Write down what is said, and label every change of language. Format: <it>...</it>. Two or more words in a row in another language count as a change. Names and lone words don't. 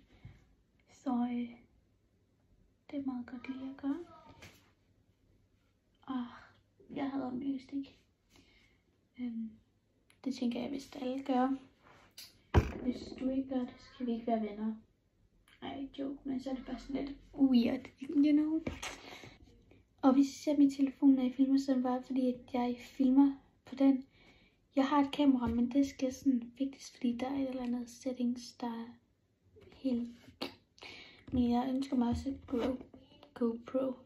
<da>Så det er meget godt lige at gøre. Jeg hader myggestik. Det tænker jeg, hvis alle gør. Hvis du ikke gør det, så kan vi ikke være venner. Ej, joke, men så er det bare sådan lidt</da> <en>weird, you know.</en> <da>Og hvis I ser min telefon, når jeg filmer, så er det bare fordi, at jeg filmer på den. Jeg har et kamera, men det skal sådan vigtigt, fordi der er et eller andet settings, der er helt. Men jeg ønsker mig også et GoPro.</da>